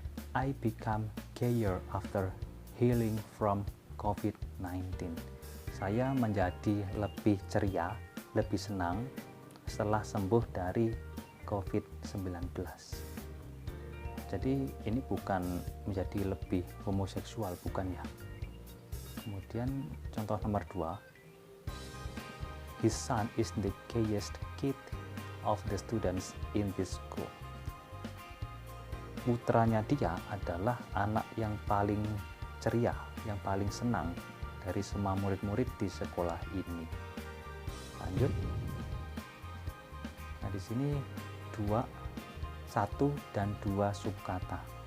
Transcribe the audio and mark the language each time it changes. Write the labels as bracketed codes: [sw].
[en] I become gayer after healing from COVID-19. [id] Saya menjadi lebih ceria, lebih senang setelah sembuh dari COVID-19. Jadi ini bukan menjadi lebih homoseksual, bukan ya. Kemudian contoh nomor 2. [en] His son is the gayest kid of the students in this school. [id] Putranya dia adalah anak yang paling ceria, yang paling senang dari semua murid-murid di sekolah ini. Lanjut. Nah, di sini 1 dan 2 subkata.